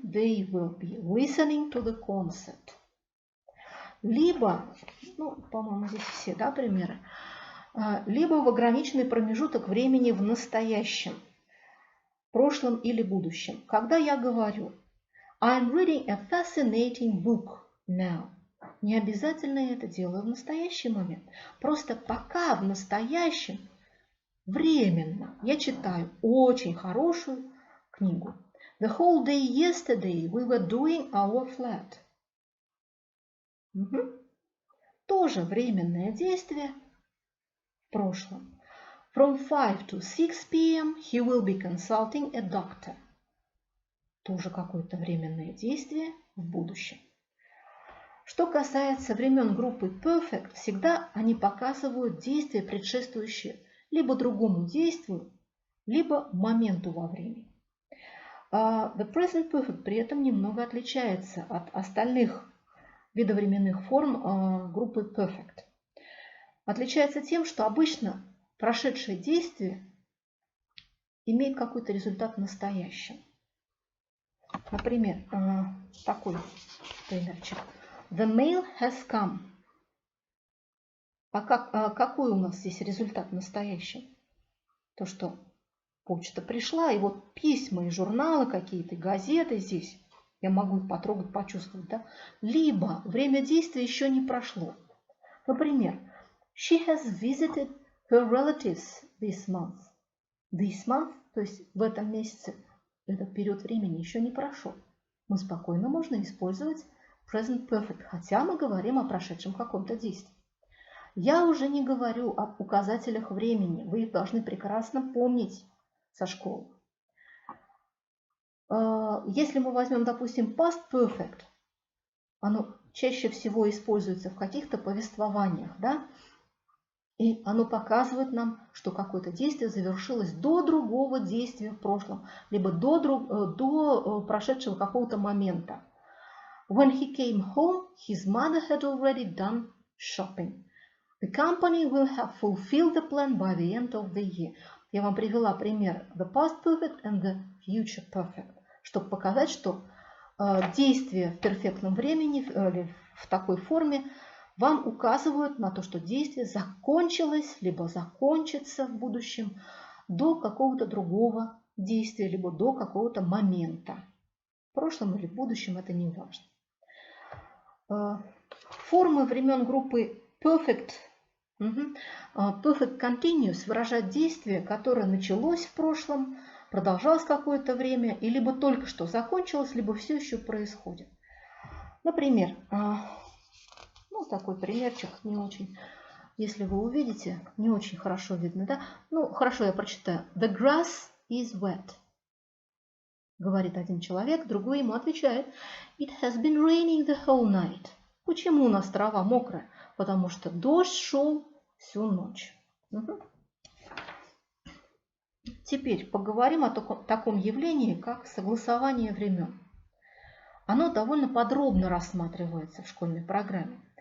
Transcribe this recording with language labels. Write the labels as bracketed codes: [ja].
[en] they will be listening to the concert. [ru] Либо, по-моему, здесь все, да, примеры, либо в ограниченный промежуток времени в настоящем, прошлом или будущем. Когда я говорю [en] I'm reading a fascinating book now, [ru] не обязательно я это делаю в настоящий момент. Просто пока в настоящем временно я читаю очень хорошую книгу. [en] The whole day yesterday we were doing our flat. [ru] Тоже временное действие в прошлом. [en] From 5 to 6 p.m. he will be consulting a doctor. [ru] Тоже какое-то временное действие в будущем. Что касается времен группы perfect, всегда они показывают действия, предшествующие либо другому действию, либо моменту во времени. The present perfect при этом немного отличается от остальных видовременных форм группы perfect. Отличается тем, что обычно прошедшее действие имеет какой-то результат в настоящем. Например, такой примерчик. [en] The mail has come. [ru] А какой у нас здесь результат в настоящем? То, что почта пришла, и вот письма и журналы какие-то, газеты здесь, я могу их потрогать, почувствовать, да? Либо время действия еще не прошло. Например, [en] she has visited her relatives this month. This month, [ru] то есть в этом месяце, этот период времени еще не прошел. Мы спокойно можно использовать present perfect, хотя мы говорим о прошедшем каком-то действии. Я уже не говорю об указателях времени, вы их должны прекрасно помнить со школы. Если мы возьмем, допустим, past perfect, оно чаще всего используется в каких-то повествованиях, да? И оно показывает нам, что какое-то действие завершилось до другого действия в прошлом, либо до прошедшего какого-то момента. [en] When he came home, his mother had already done shopping. The company will have fulfilled the plan by the end of the year. [ru] Я вам привела пример [en] the past perfect and the future perfect, [ru] чтобы показать, что действия в перфектном времени или в такой форме вам указывают на то, что действие закончилось, либо закончится в будущем до какого-то другого действия, либо до какого-то момента. В прошлом или в будущем это не важно. Формы времен группы perfect continuous выражают действие, которое началось в прошлом, продолжалось какое-то время, и либо только что закончилось, либо все еще происходит. Например, такой примерчик не очень, если вы увидите, не очень хорошо видно, да? Хорошо, я прочитаю. [en] The grass is wet. [ru] Говорит один человек, другой ему отвечает. [en] It has been raining the whole night. [ru] Почему у нас трава мокрая? Потому что дождь шел всю ночь. Теперь поговорим о таком явлении, как согласование времен. Оно довольно подробно рассматривается в школьной программе.